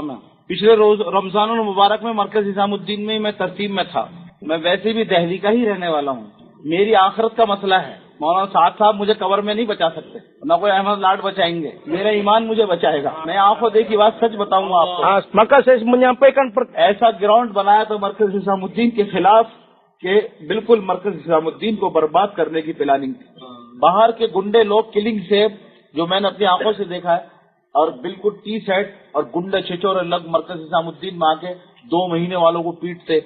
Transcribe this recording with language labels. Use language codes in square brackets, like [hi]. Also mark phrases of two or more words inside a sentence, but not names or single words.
[ur] میں پچھلے روز رمضان المبارک میں مرکز نظام الدین میں میں ترتیب میں تھا، میں ویسے بھی دہلی کا ہی رہنے والا ہوں، میری آخرت کا مسئلہ ہے۔ مولانا سعد صاحب مجھے قبر میں نہیں بچا سکتے، نہ کوئی احمد لاڈ بچائیں گے، میرا ایمان مجھے بچائے گا۔ میں آنکھوں دیکھی بات سچ بتاؤں گا آپ کو۔ [id] maka saya menyampaikan [ur] ایسا گراؤنڈ بنایا تو مرکز نظام الدین کے خلاف کہ بالکل مرکز نظام الدین کو برباد کرنے کی پلاننگ تھی۔ باہر کے گنڈے لوگ کلنگ سے، جو میں نے اپنی آنکھوں سے دیکھا ہے، اور بالکل ٹی سیٹ اور گنڈے چھچورے لگ مرکز نظام الدین میں آ کے 2 مہینے والوں کو پیٹتے۔